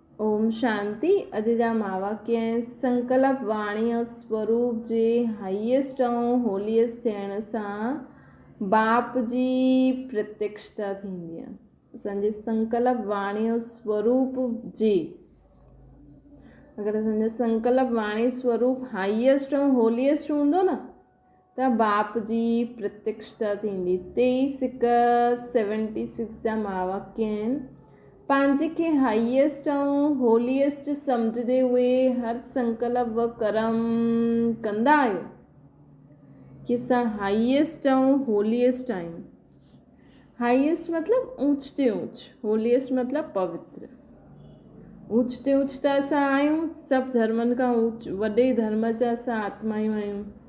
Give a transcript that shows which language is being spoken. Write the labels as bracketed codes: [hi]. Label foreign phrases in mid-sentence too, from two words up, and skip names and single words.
[sd] ओम शांति। अॼु जा महावाक्य आहिनि। संकल्प वाणी और स्वरूप जे हाईएस्ट ऐं होलीएस्ट थियण सां बाप जी प्रत्यक्षता थींदी आहे। असांजे संकल्प वाणी और स्वरूप जे अगरि असांजो संकल्प वाणी स्वरूप हाईएस्ट ऐं होलीएस्ट हूंदो न त बाप जी प्रत्यक्षता थींदी। 23:76 जा महावाक्य आहिनि। पंहिंजे खे हाईएस्ट ऐं होलीएस्ट सम्झंदे हुए हर संकल्प व कर्म कंदा आहियो कि असां हाईएस्ट ऐं होलीएस्ट आहियूं। हाईएस्ट मतिलबु ऊच ते ऊच, होलीएस्ट मतिलबु पवित्र। ऊच ते ऊच त असां आहियूं, सभु धर्मनि खां ऊच वॾे धर्म जा असां आत्मायूं आहियूं।